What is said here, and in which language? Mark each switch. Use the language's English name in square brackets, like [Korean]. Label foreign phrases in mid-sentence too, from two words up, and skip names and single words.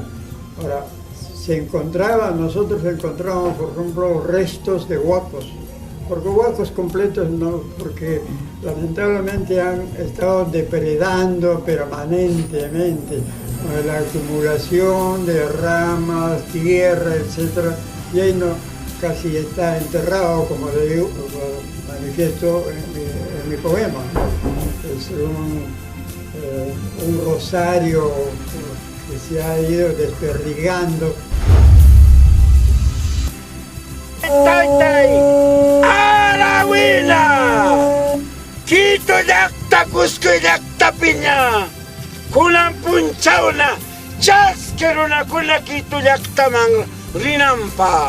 [Spanish] Ahora, nosotros encontramos, por ejemplo, restos de huacos, porque huacos completos no, porque lamentablemente han estado depredando permanentemente la acumulación de ramas, tierra, etc. Y ahí no, casi está enterrado, como le digo, manifiesto en mi poema. Es un rosario que se ha ido desperdigando. ¡Aragüina! [Quechua] Cusco llaqtapiña kunan punchawna chaski runakuna Quito llaqtaman rinanpaq.